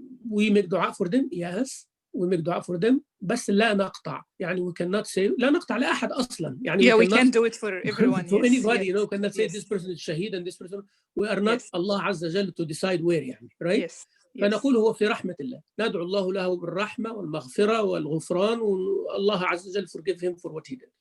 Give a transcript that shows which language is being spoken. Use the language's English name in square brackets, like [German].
[English] We make dua for them, yes. We make dua for them, [Arabic] بس لا نقطع. يعني [English] we cannot say, [Arabic] لا نقطع لأحد أصلا. يعني [English] we can't do it for everyone. For anybody, you know, yes. cannot say this person is shaheed and this person. We are not Allah عز وجل to decide where, يعني, right? Yes. [Arabic] فنقول هو في رحمة الله. ندعو الله له بالرحمة والمغفرة والغفران, والله عز وجل [English] forgive him for what he did.